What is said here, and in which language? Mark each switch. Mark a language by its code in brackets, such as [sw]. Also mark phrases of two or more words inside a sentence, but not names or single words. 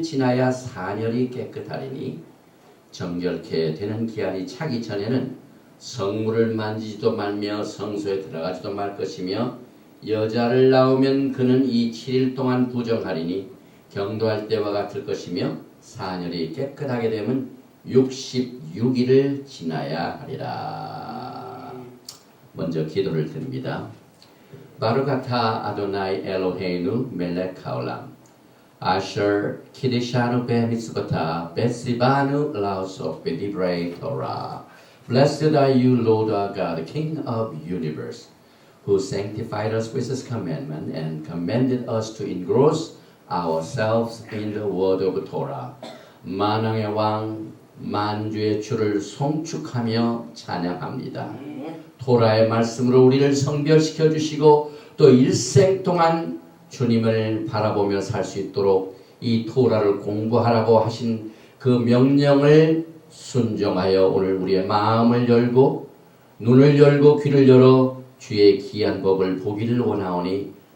[ko] 지나야 사렬이 깨끗하리니 정결케 되는 기한이 차기 전에는 성물을 만지지도 말며 성소에 들어가지도 말 것이며 여자를 낳으면 그는 이 7일 동안 부정하리니 경도할 때와 같을 것이며 사렬이 깨끗하게 되면 66일을 지나야 하리라. 먼저 기도를 드립니다. [he] ברוך אתה אדוני אלוהינו מלך העולם אשר קדשנו במצוותיו וציוונו לעסוק בדברי תורה [en] Blessed are you, Lord our God, King of universe, who sanctified us with his commandment and commanded us to engross ourselves in the word of Torah. [ko] 만왕의 왕, 만주의 주를 송축하며 찬양합니다. 토라의 말씀으로 우리를 성별시켜 주시고 또 일생 동안 주님을 바라보며 살 수 있도록 이 토라를 공부하라고 하신 그 명령을 순종하여 오늘 우리의 마음을 열고 눈을 열고 귀를 열어 주의 귀한 법을 보기를 원하오니